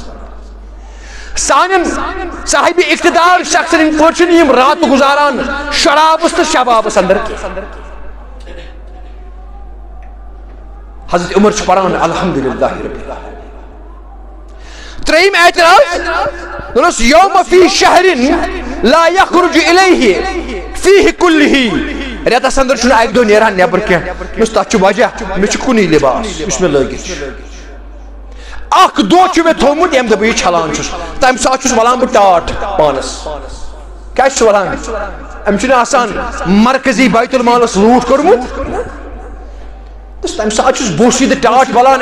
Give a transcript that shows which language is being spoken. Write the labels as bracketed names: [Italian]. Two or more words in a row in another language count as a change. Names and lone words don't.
[Kashmiri] سانٮ۪ن صاحبِ اقتدار شخصن ہٕنٛدۍ پٲٹھۍ چھِنہٕ یِم رات گُزاران شرابس تہٕ شبابس اندر کینٛہہ. حضرت عمر چھُ پران [Arabic] الحمدللہ رب. [Kashmiri] ترٛیٚیِم اعتراض دوٚپنس [Arabic] یوم فی شہرن لا یخرج الیہ فیہ کلہ [Kashmiri] رٮ۪تس اندر چھُنہٕ اکہِ دۄہ نیران نٮ۪بر کینٛہہ. دوٚپنس تتھ چھُ وجہ مےٚ چھُ کُنُے لباس یُس مےٚ لٲگِتھ چھُ. اکھ دۄہ چھُ مےٚ تھوٚومُت ییٚمہِ دۄہ بہٕ یہِ چھلان چھُس تمہِ ساتہٕ چھُس ولان بہٕ ٹاٹھ پانس. کیٛازِ چھُس ولان أمۍ چھُنہٕ آسان مرکزی بیت المالس لوٗٹ کوٚرمُت تمہِ ساتہٕ چھُس بوسیٖدٕ ٹاٹھ ولان.